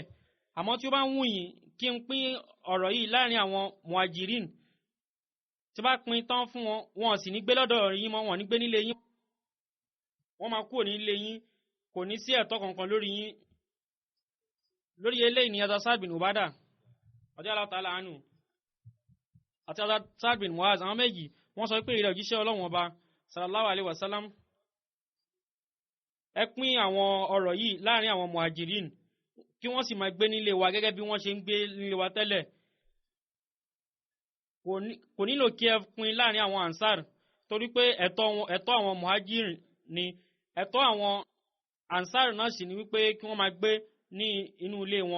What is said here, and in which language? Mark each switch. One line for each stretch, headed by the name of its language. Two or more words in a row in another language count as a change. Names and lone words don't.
Yoruba: Àmọ́ tí ó bá wù yín kí n pín ọ̀rọ̀ yìí láàrin àwọn muhajirin, tí bá pín tán fún wọn, wọn sì ní gbé lọ́dọ̀ yín mọ́, wọn ní gbé nílé yín, wọ́n máa kúrò nílé yín, kò ní sí ẹ̀tọ́ kankan lórí yín. Lórí eléyìí ni Asad bin Ubada
Arabic: رضي الله تعالى عنه
Yoruba: àti Asad bin Muaz, àwọn méjì wọ́n sọ pé ìrẹ̀ òjíṣẹ́ Ọlọ́run ọba
Arabic: صلى الله عليه وسلم,
Yoruba: ẹ pín àwọn ọ̀rọ̀ yìí láàrin àwọn muhajirin kí wọ́n sì máa gbé nílé wa gẹ́gẹ́ bí wọ́n ṣe ń gbé nílé wa tẹ́lẹ̀. Kò nílò kí ẹ pín láàrin àwọn ansar torí pé ẹ̀tọ́ àwọn muhajirin ni, ẹ̀tọ́ àwọn ansar náà sì ni wípé kí wọ́n máa gbé ní inú ilé wọn.